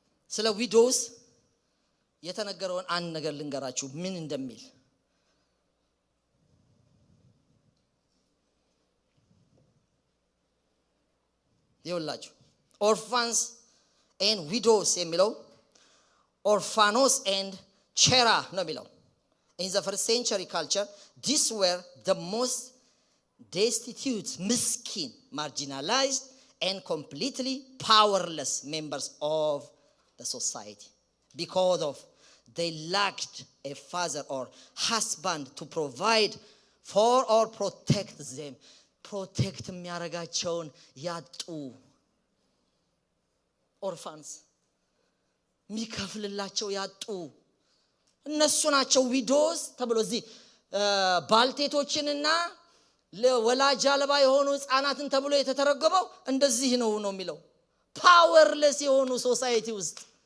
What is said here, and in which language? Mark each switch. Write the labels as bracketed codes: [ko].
[am] ስለ ዊዶውስ የተነገረውን አንድ ነገር ልንገራችሁ ምን እንደሚል። ይኸውላችሁ ኦርፋንስ ኤንድ ዊዶውስ የሚለው Orphanos and chera no የሚለው. [en] In the first century culture, these were the most destitute, miskin, marginalized and completely powerless members of the society because of they lacked a father or husband to provide for or protect them. [am] Protect የሚያረጋቸውን ያጡ orphans ሚከፍልላቸው ያጡ እነሱ ናቸው ዊዶስ ተብሎ እዚህ ባልቴቶችንና ለወላጅ አልባ የሆኑ ህፃናትን ተብሎ የተተረጎመው እንደዚህ ነው የሚለው። ፓወርለስ የሆኑ ሶሳይቲ ውስጥ